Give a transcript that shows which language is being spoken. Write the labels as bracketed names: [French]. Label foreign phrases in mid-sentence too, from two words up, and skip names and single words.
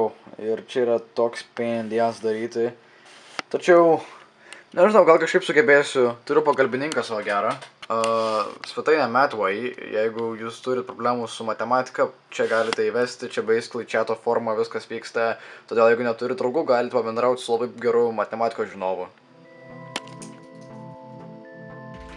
[Lithuanian] Ir čia yra toks [English] pain in the ass [Lithuanian] daryti. Tačiau, nežinau, gal kažkaip sugebėsiu, turiu pagalbininką savo gerą. Svetainė Mathway, jeigu jūs turit problemų su matematika, čia galite įvesti, čia basically chato forma viskas vyksta. Todėl jeigu neturit draugų, galite pabendrauti su labai geru matematikos žinovu.